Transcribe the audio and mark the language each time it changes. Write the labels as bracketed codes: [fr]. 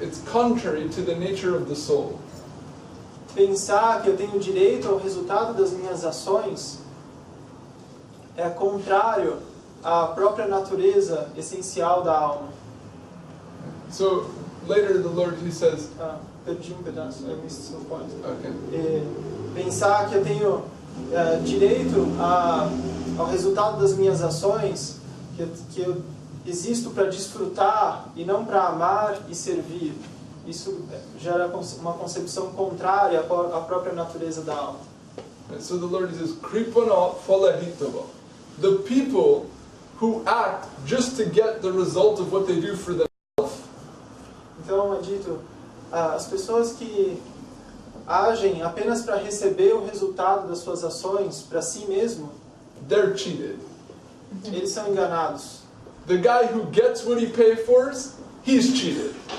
[en] It's contrary to the nature of the soul. [pt] Pensar que eu tenho direito ao resultado das minhas ações é contrário à própria natureza essencial da alma. [en] So later the Lord, he says, [pt] Perdi um pedaço, [en] I missed some point. okay. [pt] Pensar que eu tenho direito ao resultado das minhas ações, que eu existo para desfrutar e não para amar e servir. Isso gera uma concepção contrária à própria natureza da alma. [en] So the Lord says, Kripana falahitava. The people who act just to get the result of what they do for themselves. [pt] Então é dito, as pessoas que agem apenas para receber o resultado das suas ações para si mesmo, [en] they're cheated. [pt] Eles são enganados. [en] The guy who gets what he pays for, he's cheated.